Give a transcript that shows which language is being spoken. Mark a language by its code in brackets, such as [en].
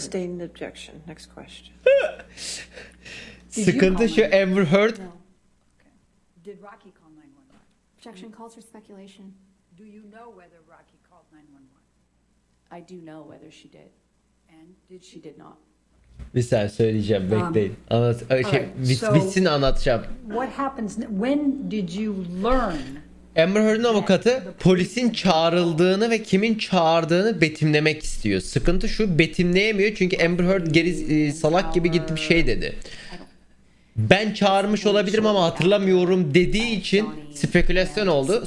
[en] sustain the objection. Next question. [tr] Sıkıntı şu, Amber Heard. [en] Did Rocky call 911? Objection calls for speculation. Do you know whether Rocky called 911? I do know whether she did. And did She did not. [tr] Bir saniye söyleyeceğim, bekleyin. Anlat, bitsin anlatacağım. [en] What happens, when did you learn? [tr] Amber Heard'ın avukatı polisin çağrıldığını ve kimin çağırdığını betimlemek istiyor. Sıkıntı şu, betimleyemiyor çünkü Amber Heard salak gibi gitti bir şey dedi. Ben çağırmış olabilirim ama hatırlamıyorum dediği için spekülasyon oldu.